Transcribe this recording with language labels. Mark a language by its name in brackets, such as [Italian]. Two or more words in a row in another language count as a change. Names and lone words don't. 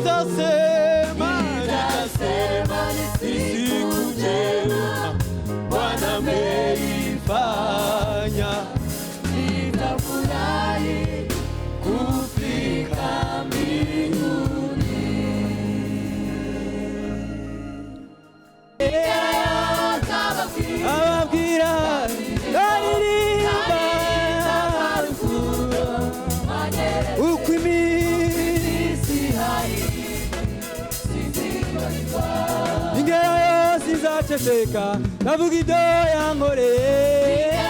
[Swahili] nitasema ni siku njema Bwana ameifanya. Nitafurahi kufika mbinguni. [Kinyarwanda] Ababwira aririmba uko iminsi ingero yose izaceceka ndavuga ibyo yankoreye.